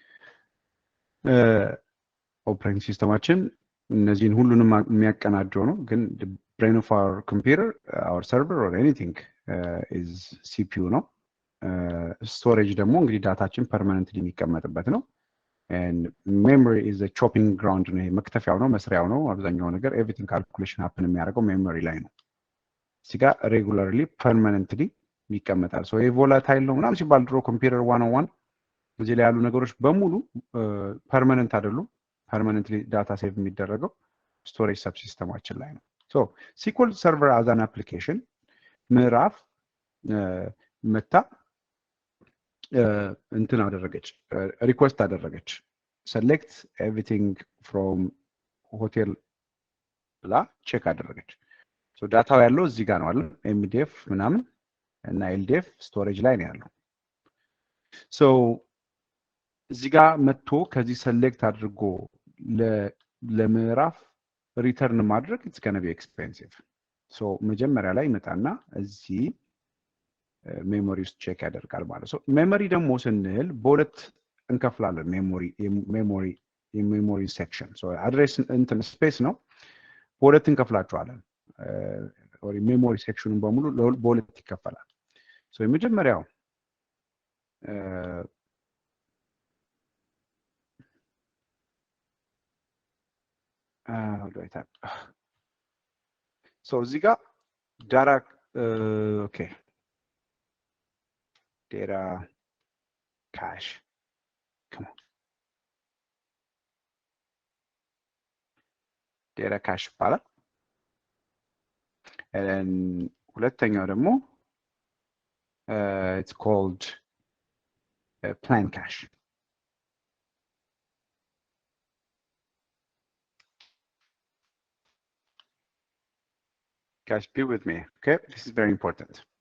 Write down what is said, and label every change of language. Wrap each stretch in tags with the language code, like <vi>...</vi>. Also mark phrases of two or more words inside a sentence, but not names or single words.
<am>ኦፕሬቲንግ ሲስተማችን እነዚህን ሁሉንም የሚያቀናጀው ነው ግን</am> <en>the brain of our computer our server or anything is CPU</en> <am>ነው storage ደግሞ እንግዲህ ዳታችን permanently የሚቀመጥበት ነው</am> <en>and memory is a chopping ground</en> <am>ነው መክተፊያው ነው መስሪያው ነው አብዛኛው ነገር</am> <en>everything calculation happen</en> <am>የሚያደርገው memory ላይ ነው ሲጋ</am> <en>regularly permanently</en> <am>ይቀመጣል</am> <en>so volatile</en> <am>ነው ምናምን ሲባል ድሮ computer 101 እዚህ ላይ ያሉ ነገሮች በሙሉ permanent አይደሉም</am> <en>permanently data save</en> <am>የሚደረገው storage subsystemችን ላይ ነው</am> <en>so SQL server as an application</en> <am>ምዕራፍ መታ እንትን አደረገች ሪኩዌስት አደረገች</am> <en>select everything from hotel</en> <am>ብላ ቼክ አደረገች so ዳታው ያለው እዚህ ጋር ነው አይደል MDF ምናምን እና LDF ስቶሬጅ ላይ ነው ያለው so እዚህ ጋር መጥቶ ከዚህ select አድርጎ ለምዕራፍ ሪተርን ማድረግ</am> <en>it's going to be expensive</en> <am>so መጀመሪያ ላይ መጣና እዚህ ሜሞሪ ውስጥ ቼክ ያደርጋል ማለት ነው ሜሞሪ ደግሞ ስንል በሁለት እንከፍላለን</am> <en>memory section so address</en> <am>እንትን ስፔስ ነው በሁለት እንከፍላቸዋለን or ሜሞሪ ሴክሽኑን በሙሉ በሁለት ይከፈላል ሶ የመጀመሪያው</am> <en>how do I type so</en> <am>እዚህ ጋር</am> <en>data okay data cache come on data cache ይባላል and</en> <am>ሁለተኛው ደግሞ</am> <en>it's called plan cache guys be with me okay this is very important</en>